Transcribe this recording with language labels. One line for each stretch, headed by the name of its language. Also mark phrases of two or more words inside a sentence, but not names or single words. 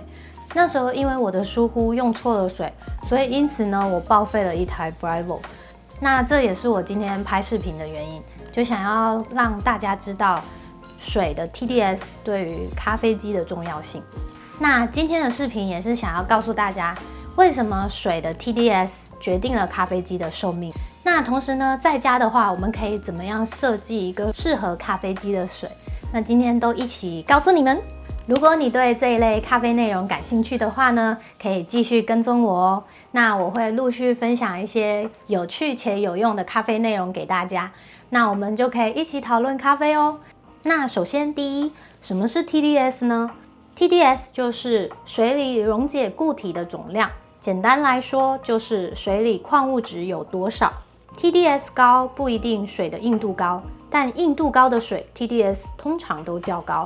Chinese: 那時候因為我的疏忽用錯了水，所以因此呢，我報廢了一台 Bravo。那這也是我今天拍視頻的原因，就想要讓大家知道水的 TDS 對於咖啡機的重要性。那今天的視頻也是想要告訴大家，為什麼水的 TDS 決定了咖啡機的壽命。那同時呢，在家的話，我們可以怎麼樣設計一個適合咖啡機的水？那今天都一起告訴你們。如果你對這一類咖啡內容感興趣的話呢，可以繼續跟蹤我哦。那我會陸續分享一些有趣且有用的咖啡內容給大家。那我們就可以一起討論咖啡哦。那首先第一，什麼是 TDS 呢？TDS 就是水裡溶解固體的總量，簡單來說就是水裡礦物質有多少。TDS 高不一定水的硬度高，但硬度高的水 TDS 通常都較高。